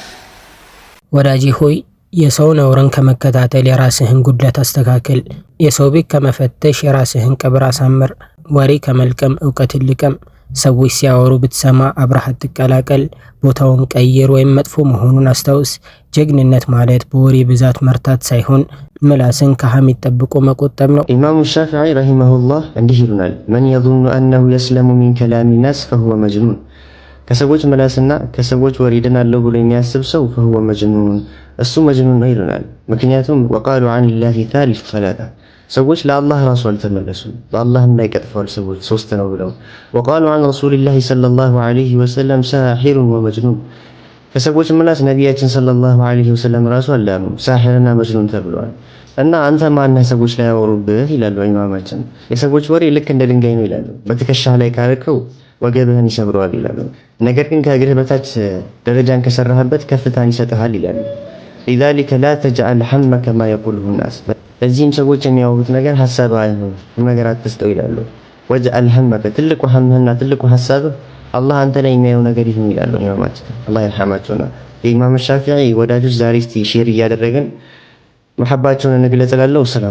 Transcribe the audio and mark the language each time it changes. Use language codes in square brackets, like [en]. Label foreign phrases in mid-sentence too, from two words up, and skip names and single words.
[am] ወዳጄ ሆይ የሰው ነውርን ከመከታተል የራስህን ጉድለት አስተካክል። የሰው ቤት ከመፈተሽ የራስህን ቀብር አሳምር። ወሬ ከመልቀም እውቀትን ልቀም። ሰዎች ሲያወሩ ብትሰማ አብረሃት ትቀላቀል። ቦታውን ቀይር ወይም መጥፎ መሆኑን አስታውስ። ጀግንነት ማለት በወሬ ብዛት መርታት ሳይሆን ምላስን ከሐሜት ጠብቆ መቆጠብ ነው። ኢማሙ ሻፊዒ ረሂመሁላህ እንዲህ ይሉናል፣ [ar] من يظن أنه يسلم من كلام الناس فهو مجنون። [am] ከሰዎች ምላስና ከሰዎች ወሬ ድናለሁ ብሎ የሚያስብ ሰው [ar] فهو مجنون [am] እሱ መጅኑን ነው ይሉናል። ምክንያቱም [ar] وقالوا عن الله ثالث ثلاثة [am] ሰዎች ለአላህ ራሱ አልተመለሱም። በአላህም ላይ ቀጥፈዋል ሰዎች ሶስት ነው ብለው። [ar] وقالوا عن رسول الله صلى الله عليه وسلم ساحر ومجنون [am] ከሰዎች ምላስ ነቢያችን [ar] صلى الله عليه [am] ወሰለም ራሱ አላሉ ሳሒርና መጅኑን ተብለዋል። እና አንተ ማነህ ሰዎች ላይ ያወሩብህ ይላሉ ኢማማችን። የሰዎች ወሬ ልክ እንደ ድንጋይ ነው ይላሉ። በትከሻህ ላይ ካረከው ወገብህን ይሰብረዋል ይላሉ። ነገር ግን ከእግርህ በታች ደረጃን ከሰራህበት ከፍታን ይሰጥሃል ይላሉ። [ar] لذلك لا تجعل همك ما يقوله الناس [am] ለዚህም ሰዎች የሚያወሩት ነገር ሐሳብ አይሁን ነገር አትስጠው ይላሉ። [ar] واجعل همك [am] ትልቁ ሐምህና ትልቁ ሐሳብህ አላህ አንተ ላይ የሚያየው ነገር ይሁን ይላሉ ኢማማችን አላህ ይርሐማቸውና። የኢማም ሻፊዒ ወዳጆች ዛሬ እስቲ ሼር እያደረግን መሐባቸውን እንግለጽላለው። ሰላም